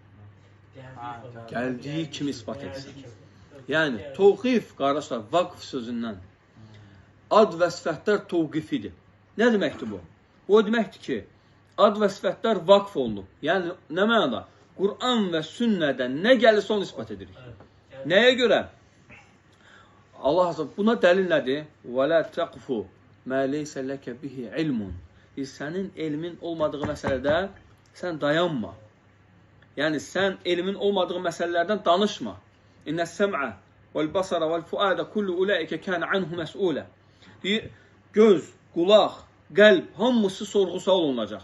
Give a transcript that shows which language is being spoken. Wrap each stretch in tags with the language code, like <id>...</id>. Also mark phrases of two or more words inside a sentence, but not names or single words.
<az>Gəldiyi kimi ispat etsin. Yəni, təvqif, qardaşlar, vaqf sözündən ad və sifətlər təvqifidir. Nə deməkdir bu? Bu deməkdir ki, ad və sifətlər vaqf olunub. Yəni, nə mənada? Quran və sünnədən nə gəlirsə onu ispat edirik. Nəyə görə? Allah Azə buna dəlil nədir?</az> <ar>وَلَا تَقْفُ مَا لَيْسَ لَكَ بِهِ عِلْمٌ</ar> <az>Sənin elmin olmadığı məsələdə sən dayanma. Yəni, sən elmin olmadığı məsələlərdən danışma.</az> <ar>إن السمع والبصر والفؤاد كل أولئك كان عنه مسؤولا.</ar> <az>Deyir, göz, qulaq, qəlb, hamısı sorğu-sual olunacaq.</az>